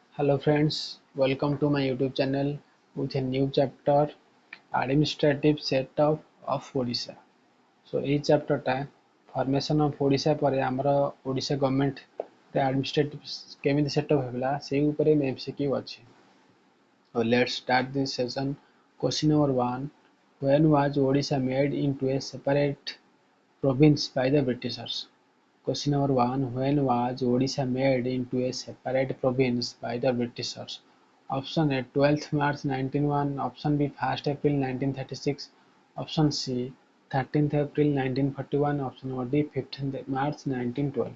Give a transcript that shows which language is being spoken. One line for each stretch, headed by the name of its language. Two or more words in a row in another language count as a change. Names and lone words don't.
English: Hello friends, welcome to my YouTube channel with a new chapter Administrative Setup of Odisha.
Odia: So ଏଇ ଚାପ୍ଟରଟା
English: formation of Odisha
Odia: ପରେ ଆମର ଓଡ଼ିଶା ଗଭର୍ଣ୍ଣମେଣ୍ଟରେ ଆଡମିନିଷ୍ଟ୍ରେଟିଭ କେମିତି ସେଟଅପ୍ ହେଲା ସେଇ ଉପରେ MCQ ଅଛି.
English: So let's start this session. Question number 1. When was Odisha made into a separate province by the Britishers? Question number 1. When was Odisha made into a separate province by the Britishers? Option A 12th March 1901, option B 1st April 1936, option C 13th April 1941, option number D 15th March 1912.